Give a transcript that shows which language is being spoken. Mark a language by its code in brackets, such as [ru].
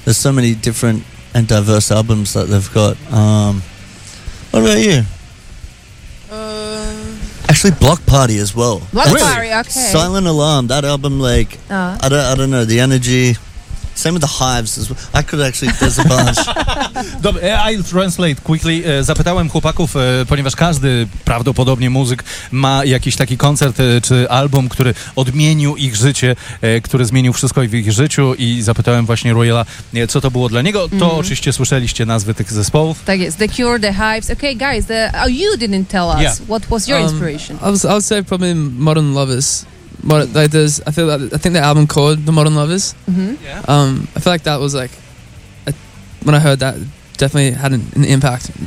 [en] There's so many different and diverse albums that they've got. What about you? Actually, Block Party as well. Block Party, okay. Silent Alarm, that album, like, I don't know, the energy. Same with the Hives as well. I could actually, there's a bunch. Dobre, I'll translate quickly. [pl] Zapytałem chłopaków, ponieważ każdy prawdopodobnie muzyk ma jakiś taki koncert czy album, który odmienił ich życie, który zmienił wszystko w ich życiu, i zapytałem właśnie Royala, co to było dla niego. [en] Mm-hmm. [pl] To oczywiście słyszeliście nazwy tych zespołów. Tak jest. [en] The Cure, The Hives. Okay, guys, you didn't tell us. Yeah. What was your inspiration? I would say probably Modern Lovers. I think the album called The Modern Lovers. Mm-hmm. Yeah. I feel like that was like, when I heard that, definitely had an impact.